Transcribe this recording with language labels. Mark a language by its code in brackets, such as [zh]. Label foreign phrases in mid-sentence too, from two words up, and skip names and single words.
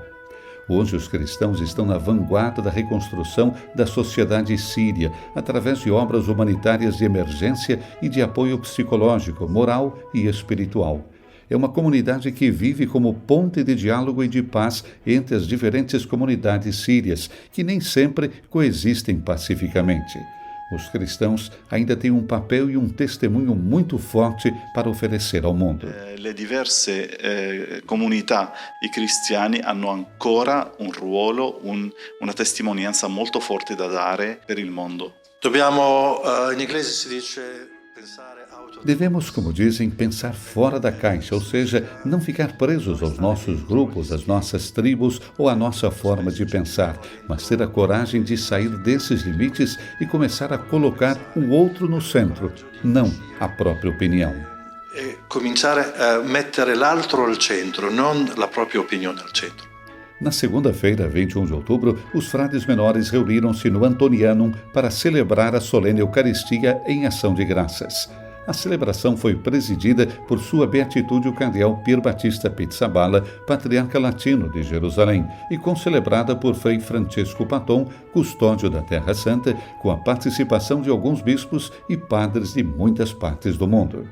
[pt] Hoje os cristãos estão na vanguarda da reconstrução da sociedade síria, através de obras humanitárias de emergência e de apoio psicológico, moral e espiritual. É uma comunidade que vive como ponte de diálogo e de paz entre as diferentes comunidades sírias, que nem sempre coexistem pacificamente. Os cristãos ainda têm um papel e um testemunho muito forte para oferecer ao mundo. [it] Le diverse comunità di cristiani hanno ancora un ruolo, una testimonianza molto forte da dare per il mondo. Dobbiamo, in inglese si dice, pensare. [pt] Devemos, como dizem, pensar fora da caixa, ou seja, não ficar presos aos nossos grupos, às nossas tribos ou à nossa forma de pensar, mas ter a coragem de sair desses limites e começar a colocar o outro no centro, não a própria opinião. [it] Cominciare a mettere l'altro al centro, non la propria opinione al centro. [pt] Na segunda-feira, 21 de outubro, os frades menores reuniram-se no Antonianum para celebrar a solene Eucaristia em ação de graças. A celebração foi presidida por sua beatitude o cardeal Pier Battista Pizzaballa, patriarca latino de Jerusalém, e concelebrada por Frei Francesco Paton, custódio da Terra Santa, com a participação de alguns bispos e padres de muitas partes do mundo.